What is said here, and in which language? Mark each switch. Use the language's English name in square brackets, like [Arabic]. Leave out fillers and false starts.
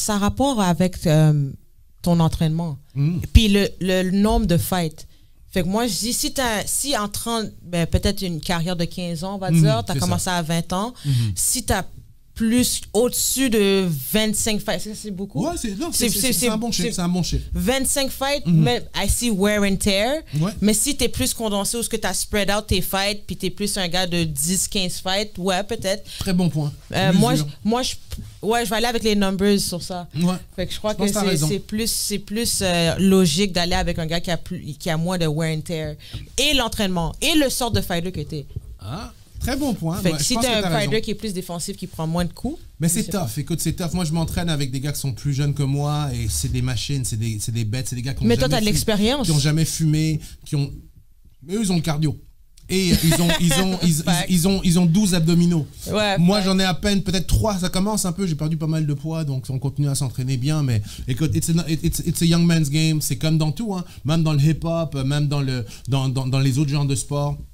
[French] Ça a rapport avec ton entraînement. Puis le nombre de fights. Fait que moi, je dis, si en 30, peut-être une carrière de 15 ans, on va dire, tu as commencé à 20 ans, si tu as plus au-dessus de 25 fights, c'est beaucoup? Ouais, c'est un bon chiffre. C'est un bon chiffre. [English] 25 fights, mais I see wear and tear. [French] Ouais. Mais si tu es plus condensé ou ce que tu as [English] spread out [French] tes fights, puis tu es plus un gars de 10-15 fights, ouais, peut-être. Très bon point. Moi, je vais aller avec les numbers sur ça. Ouais. Fait que je crois que c'est plus logique d'aller avec un gars qui a moins de wear and tear. Et l'entraînement, et le sort de fighter que tu es. Ah. Très bon point. Fait que si tu as un fighter qui est plus défensif, qui prend moins de coups. Mais c'est tough. Écoute, c'est tough. Moi, je m'entraîne avec des gars qui sont plus jeunes que moi et c'est des machines, c'est des bêtes, c'est des gars qui ont Mais toi, tu as de l'expérience. Qui n'ont jamais fumé, Mais eux, ils ont le cardio. Et ils ont 12 abdominaux. Ouais, moi, j'en ai à peine peut-être 3. Ça commence un peu. J'ai perdu pas mal de poids, donc on continue à s'entraîner bien. Mais écoute, [English] it's a young man's game. [French] C'est comme dans tout, hein. Même dans le hip-hop, même dans les autres genres de sport.